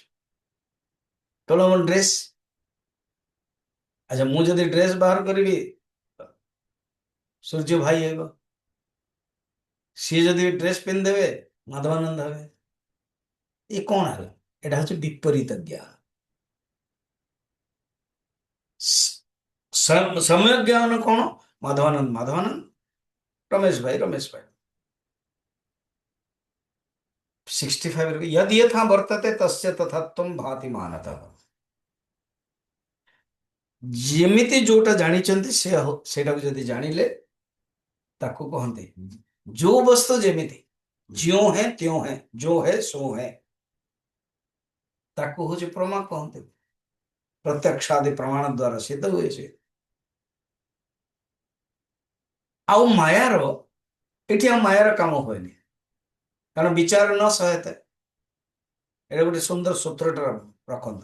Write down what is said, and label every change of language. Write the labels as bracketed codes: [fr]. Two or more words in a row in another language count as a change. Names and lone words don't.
[or] କେବଳ ମୋ ଡ୍ରେସ୍, ଆଚ୍ଛା ମୁଁ ଯଦି ଡ୍ରେସ୍ ବାହାର କରିବି ସୂର୍ଯ୍ୟ ଭାଇ ହେବ, ସିଏ ଯଦି ଡ୍ରେସ୍ ପିନ୍ଧିଦେବେ ମାଧବାନନ୍ଦ ହେବେ। ଏ କଣ ହେଲା? ଏଇଟା ହଉଛି ବିପରୀତ ଜ୍ଞାନ। ସମ୍ୟକ ଜ୍ଞାନ କଣ? ମାଧବାନନ୍ଦ ମାଧବାନନ୍ଦ, ରମେଶ ଭାଇ ରମେଶ ଭାଇ। [sa] 65 यदि यथा वर्तते तस्य तथात्वं भाति मानतः। [or] ଯେମିତି ଯୋଉଟା ଜାଣିଛନ୍ତି ସେଇଟାକୁ ଯଦି ଜାଣିଲେ ତାକୁ କହନ୍ତି ଯୋଉ ବସ୍ତୁ ଯେମିତି [hi] ज्यों है त्यों है, जो है सो है, [or] ତାକୁ ହଉଛି ପ୍ରମା କହନ୍ତି। ପ୍ରତ୍ୟକ୍ଷାଦି ପ୍ରମାଣ ଦ୍ୱାରା ସିଦ୍ଧ ହୁଏ ସେ। ଆଉ ମାୟାର, ଏଠି ଆଉ ମାୟାର କାମ ହୁଏନି, କାରଣ ବିଚାର ନ ସହାୟତା। ଏଇଟା ଗୋଟେ ସୁନ୍ଦର ସୂତ୍ରଟା ରଖନ୍ତୁ।